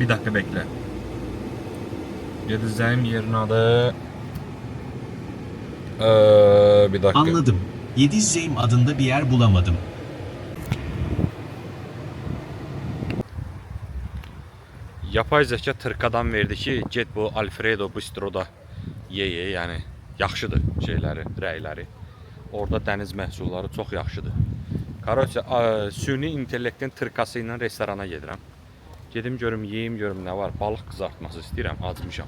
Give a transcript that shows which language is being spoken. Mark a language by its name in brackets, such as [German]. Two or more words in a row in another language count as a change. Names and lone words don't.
[Turkish] Bir dakika bekle. Gideceğim yerin adı... bir dakika. Anladım. Yedizzeym adında bir yer bulamadım. Yapay zeka tırkadan verdi ki, [Azerbaijani] get bu Alfredo Bistro'da ye, yəni yaxşıdır şeyləri, rəyləri. Orada dəniz məhsulları çox yaxşıdır. Korotça, süni intellektin tırkası ilə restorana gedirəm. Gedim görüm, yeyim görüm nə var. Balıq qızartması istəyirəm, acmışam.